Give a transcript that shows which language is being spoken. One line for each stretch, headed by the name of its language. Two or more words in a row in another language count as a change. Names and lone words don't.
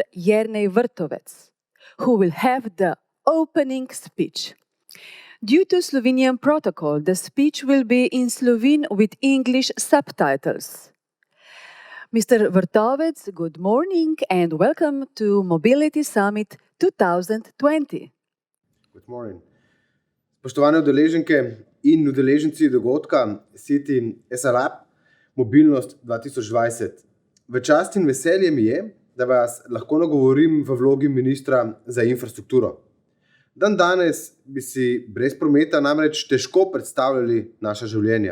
English: Jernej Vrtovec, who will have the opening speech. Due to Slovenian protocol, the speech will be in Slovene with English subtitles. Mr. Vrtovec, good morning and welcome to Mobility Summit 2020. Good morning.
Slovenian: Spoštovane udeleženke in udeleženci dogodka City as a Lab Mobilnost 2020. V čast in veselje mi je, da vas lahko nagovorim v vlogi ministra za infrastrukturo. Dan danes bi si brez prometa namreč težko predstavljali naša življenja.